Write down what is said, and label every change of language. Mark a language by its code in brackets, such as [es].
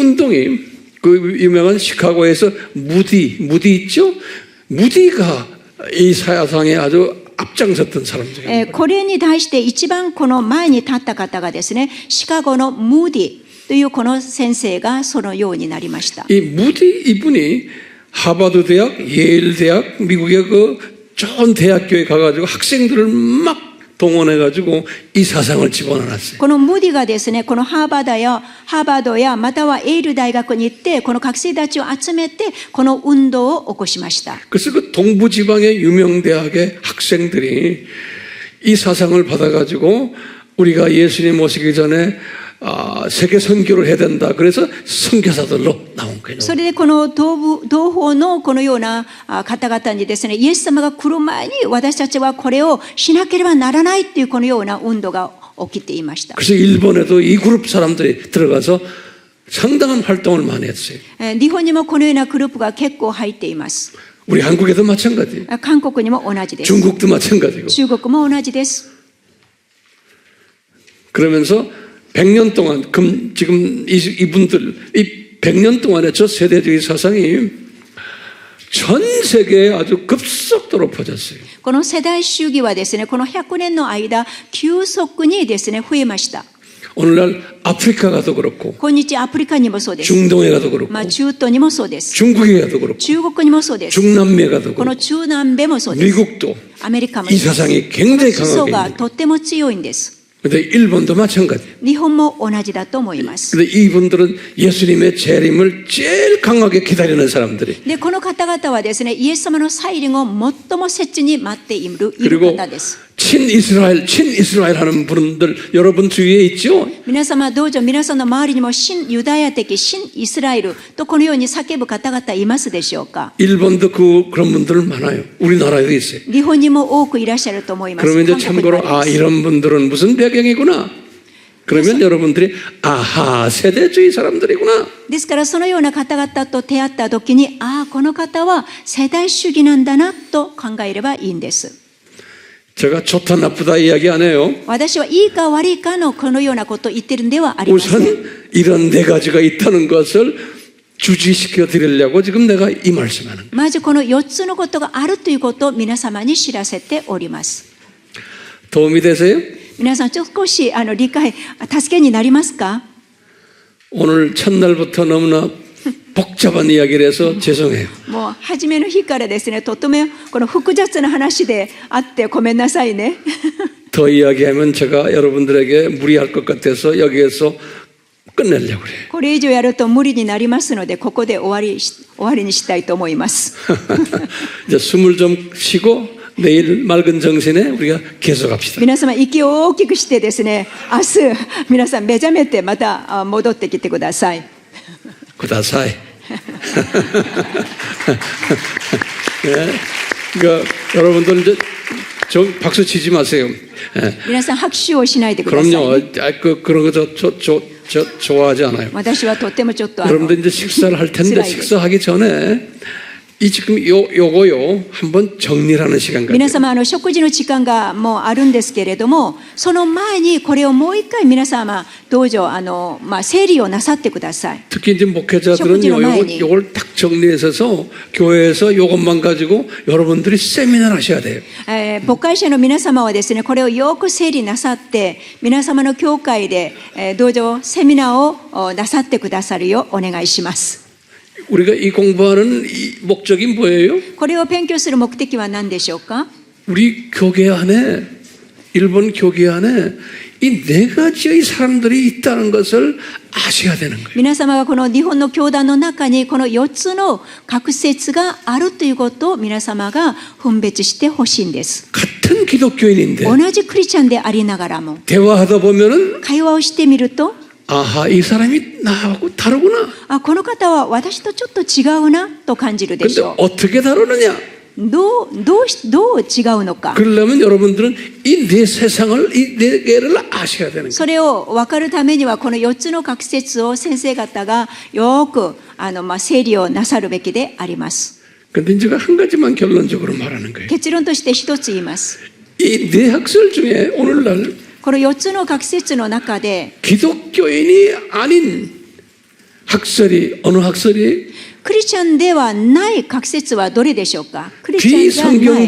[ko] 운동이 그 유명한 시카고에서 무디 있죠? 무디가 이 사상에 아주 앞장섰던 사람 중에 한 거예요. [ja] これに対して一番この前に立った方がですね、シカゴのムーディというこの先生がそのようになりました。 [ko] 이 무디 이분이 하버드 대학, 예일 대학, 미국의 그 좋은 대학교에 가가지고 학생들을 막 동원해가지고 이 사상을 집어넣었어요. [ja] このムーディがですね、このハーバードやまたはエール大学に行って、この学生たちを集めて、この運動を起こしました。 [ko] 그래서 그 동부지방의 유명 대학의 학생들이 이 사상을 받아가지고 우리가 예수님 오시기 전에 세계 선교를 해야 된다. 그래서 선교사들로 나온 거예요. [ja] それでこの同胞のこのような方々にですね、イエス様が来る前に私たちはこれをしなければならないっていうこのような運動が起きていました。 [ko] 그래서 일본에도 이 그룹 사람들이 들어가서 상당한 활동을 많이 했어요. [ja] 日本にもこのようなグループが結構入っています。 [ko] 우리 한국에도 마찬가지예요. [ja] 韓国にも同じです。 [ko] 중국도 마찬가지고. [ja] 中国も同じです。 [ko] 그러면서 100년 동안 지금 이분들 이 100년 동안의 저 세대주의 사상이 전 세계에 아주 급속도로 퍼졌어요. [ja] この世代主義はですね、この100年の間急速にですね増えました。 [ko] 오늘날 아프리카 가도 그렇고 [ja] 今日アフリカにもそうです。 [ko] 중동에 가도 그렇고 [ja] 中東にもそうです。 [ko] 중국에 가도 그렇고 [ja] 中国にもそうです。 [ko] 중남미에 가도 [ja] この [ko] 그렇고 [ja] 中南米もそうです。 [ko] 미국도 [ja] アメリカも [ko] 이 사상이 [ja] 思 [ko] 굉장히 [ja] 想 [ko] 강하게 [ja] が [ko] 있는 [ja] とっても強いんです。 [ko] 근데 일본도 마찬가지. [ja] 日本も同じだと思います。 [ko] 근데 이분들은 예수님의 재림을 제일 강하게 기다리는 사람들이. [ja] で、この方々はですね、イエス様の再臨を最も切に待っている [ko] 그리고 [ja] 方です。 [ko] 친이스라엘 하는 분들 여러분 주위에 있죠? [ja] 皆様どうぞ皆さんの周りにも新ユダヤ的新イスラエルとこのように叫ぶ方々いますでしょうか。 [ko] 일본도 그런 분들 많아요. 우리나라에도 있어요. [ja] 日本にも多くいらっしゃると思います。 [ko] 그러면 이제 [ja] 韓国にも [ko] 참고로 [ja] あります。 [ko] 이런 분들은 무슨 배경이구나. 그러면 여러분들이 아하 세대주의 사람들이구나. [ja] ですからそのような方々と出会った時に、この方は世代主義なんだなと考えればいいんです。 [ko] 제가 좋다 나쁘다 이야기 안 해요. [ja] 私はいいか悪いかのこのようなことを言ってるんではありません。 [ko] 우선 이런 네 가지가 있다는 것을 주지시켜 드리려고 지금 내가 이 말씀하는 거예요. [ja] まずこの4つのことがあるということを皆様に知らせております。 [ko] 도움이 되세요? [ja] 皆さん少し理解、助けになりますか？ [ko] 오늘 첫날부터 너무나 복잡한 이야기를 해서 죄송해요. [ja] もう初めの日からですね、とてもこの複雑な話であってごめんなさいね。 [ko] 더 이야기하면 제가 여러분들에게 무리할 것 같아서 여기에서 끝내려고 그래요. [ja] これ以上やると無理になりますので、ここで終わりにしたいと思います。 [ko] 이제 숨을 좀 쉬고 내일 맑은 정신에 우리가 계속합시다. [ja] 皆様息を大きくしてですね、明日皆さん目覚めてまた戻ってきてください。 구다사이. [ko] 네. 그러니까 여러분들 이제 좀 박수 치지 마세요. 네. [ja] 皆さん拍手をしないでください、ね。 [ko] 그럼요. 그런 거 저 좋아하지 않아요. [ja] 私はとってもちょっと [ko] 여러분들 이제 식사를 할 텐데 식사하기 전에 이 지금 요거요 한번 정리하는 시간 같아요. [ja] 皆様食事の時間がもうあるんですけれども、その前にこれをもう一回皆様どうぞ整理をなさってください。 [ko] 특히 이제 목회자들은 요걸 딱 정리해서 교회에서 요것만 가지고 여러분들이 세미나를 하셔야 돼요. [ja] 牧会者の皆様はですね、これをよく整理なさって皆様の教会でどうぞセミナーをなさってくださるようお願いします。 [ko] 우리가 이 공부하는 이 목적이 뭐예요? [ja] これを勉強する目的は何でしょうか？ [ko] 우리 교계 안에 일본 교계 안에 이 네 가지의 사람들이 있다는 것을 아셔야 되는 거예요. [ja] 皆様がこの日本の教団の中にこの4つの学説があるということを皆様が分別してほしいんです。 [ko] 같은 기독교인인데 [ja] 同じクリスチャンでありながらも [ko] 대화하다 보면은 [ja] 会話をしてみると、 [ko] 아하 이 사람이 나하고 다르구나. [ja] この方は私とちょっと違うなと感じるでし [ko] 근데 [ja] ょう。 [ko] 어떻게 다르느냐? [ja] どう違うのか。 [ko] 그러려면 여러분들은 이 네 세상을 이 네 개를 아셔야 되는 거예요. [ja] それを分かるためにはこの4つの学説を先生方がよく整理をなさるべきであります。 [ko] 근데 제가 한 가지만 결론적으로 말하는 거예요. [ja] 結論として一つ言います。 [ko] 이 네 학설 중에 오늘날 [ja] この4つの学説の中で [ko] 기독교인이 아닌 학설이 어느 학설이 [ja] クリスチャンではない学説はどれでしょうか？クリスチャンじゃない